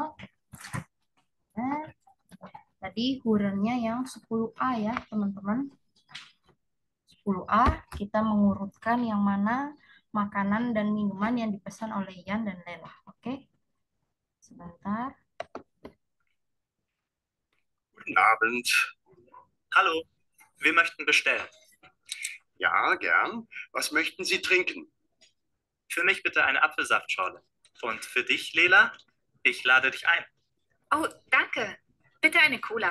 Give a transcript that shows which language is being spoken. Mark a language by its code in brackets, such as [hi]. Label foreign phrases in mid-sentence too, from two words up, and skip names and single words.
[id] Nah, tadi hurennya yang 10A ya, teman-teman. 10A, kita mengurutkan yang mana makanan dan minuman yang dipesan oleh Yan dan Lela. Oke? Sebentar. [de] Guten Abend. Hallo, wir möchten bestellen. Ja, gern. Was möchten Sie trinken? Für mich bitte eine Apfelsaftschorle. Und für dich, Lela, ich lade dich ein. Oh, danke. Bitte eine Cola.